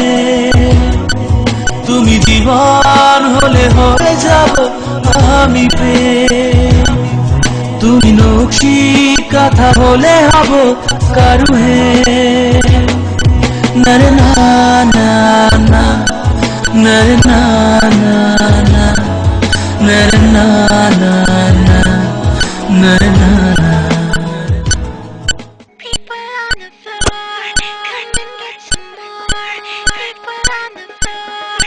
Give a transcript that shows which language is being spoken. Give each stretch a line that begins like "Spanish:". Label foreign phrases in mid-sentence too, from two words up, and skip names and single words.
Bangla: তুমি জীবন হলে হয়ে যাব আমি প্রেম, তুমি নকশি কাঁথা হলে হব কারুহে, নরে না না না, নরে না না না, nere na na na, nere na na.
English: People on the floor, come and get some more. People on the floor.